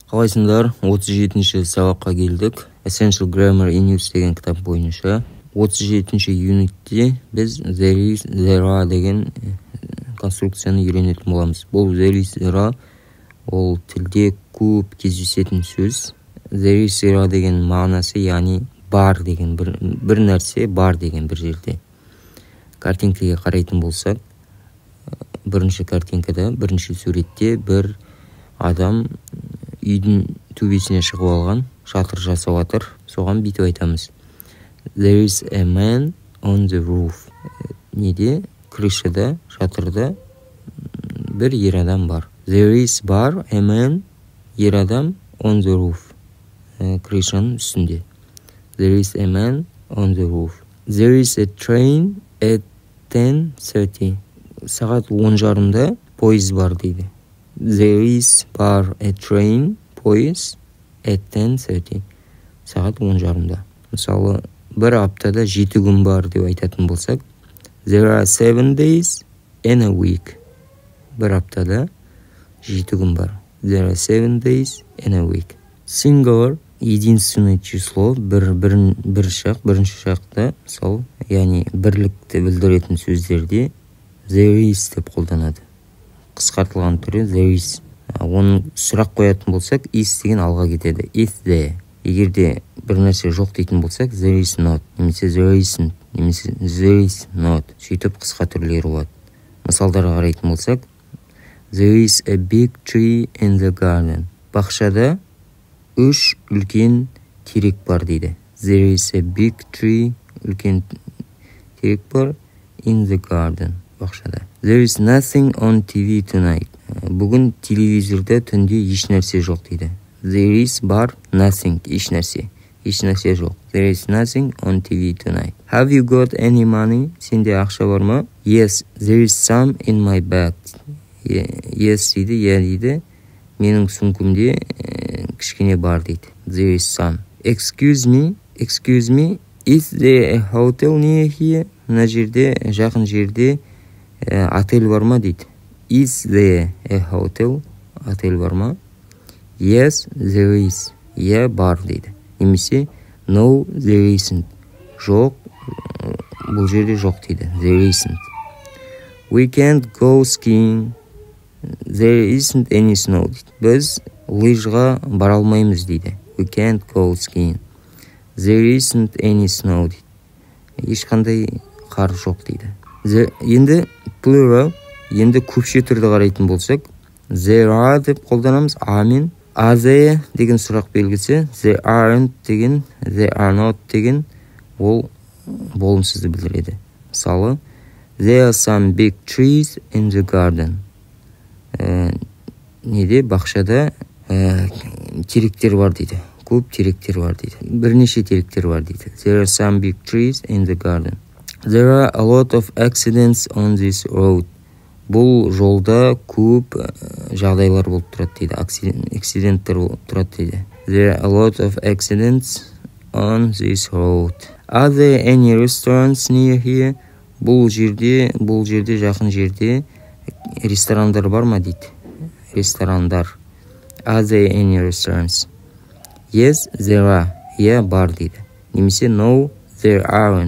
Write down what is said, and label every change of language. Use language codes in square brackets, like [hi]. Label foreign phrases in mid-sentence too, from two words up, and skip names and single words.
[kk] Қалайсыңдар? 37-ші сабаққа келдік. Essential Grammar in Use деген кітап бойынша. 37-ші юнитте біз [en] there is, there are [kk] деген конструкцияны үйренетін боламыз. Бұл [en] there is, there are [kk] ол тілде көп кездесетін сөз. [en] There is, there are [kk] деген мағынасы, яғни бар деген бір нәрсе бар деген бір жерде. Картинкаға қарайтын болсақ, бірінші картинкада, бірінші суретте бір адам үйдің төбесіне шығып алған, шатыр жасап жатыр. Соған бүйтіп айтамыз. [en] There is a man on the roof. [kk] Неде? Крышада, шатырда бір ер адам бар. [en] There is бар, a man, [kk] ер адам, [en] on the roof. [kk] Крышаның үстінде. [en] There is a man on the roof. There is a train at 10:30. [kk] Сағат 10:30-да пойыз бар дейді. [en] There is бар a train, [kk] пойыз at 10:30. Сағат 10:30-да. Мысалы, бір аптада 7 күн бар деп айтатын болсақ, [en] there are 7 days in a week. [kk] Бір аптада 7 күн бар. [en] There are 7 days in a week. [ru] Singular единственное число, [kk] бірінші шақта, мысалы, яғни бірлікті білдіретін сөздерде [en] there is [kk] деп қолданады. Қысқартылған түрі [en] there is. [kk] Оның сұрақ қоятын болсақ, is деген алға кетеді. [en] Is there. [kk] Егерде бір нәрсе жоқ дейтін болсақ, [en] there is not, немесе there isn't, немесе there is not. [kk] Сөйтіп қысқа түрлері болады. Мысалдарға қарайтын болсақ, [en] there is a big tree in the garden. [kk] Бақшада 3 үлкен терек бар дейді. [en] There is a big tree, [kk] үлкен терек бар, [en] in the garden. Бақшада. There is nothing on TV tonight. [kk] Бүгін телевизорда түнде еш нәрсе жоқ дейді. [en] There is бар, nothing, [kk] еш нәрсе жоқ. [en] There is nothing on TV tonight. Have you got any money? [kk] Сенде ақша бар ма? [en] Yes, there is some in my bag. [kk] Yes дейді, yeah дейді. Менің сумкамде кішкене бар дейді. [en] There is some. Excuse me, is there a hotel near here? [kk] Мына жерде, жақын жерде отель бар ма дейді. [en] Is there a hotel? [kk] Отель бар ма? [en] Yes, there is. Yeah, [kk] бар дейді. [en] Немесе no, there isn't. [kk] Жоқ, бұл жерде жоқ дейді. [en] There isn't. We can't go skiing. There isn't any snow дейді. [kk] Біз лыжға бара алмаймыз дейді. [en] We can't go skiing. There isn't any snow дейді. [kk] Ешқандай қар жоқ дейді. Енді plural, енді көпше түрді қарайтын болсақ, [en] there are [kk] деп қолданамыз, амен. [en] Are there [kk] деген сұрақ белгісі, [en] there aren't [kk] деген, [en] there are not [kk] деген, ол болымсызды білдіреді. Мысалы, [en] there are some big trees in the garden. [kk] Неде? Бақшада теректер бар дейді. Көп теректер бар дейді. Бірнеше теректер бар дейді. [en] There are some big trees in the garden. There are a lot of accidents on this road. [kk] Бұл жолда көп жағдайлар болып тұрады дейді. Акциденттер болып тұрады дейді. [en] There are a lot of accidents on this road. Are there any restaurants near here? [kk] Бұл жерде жақын жерде ресторандар бар ма дейді. Ресторандар. [en] Are there any restaurants? Yes, there are. Yeah, [kk] бар дейді. Немесе [en] no, there aren't.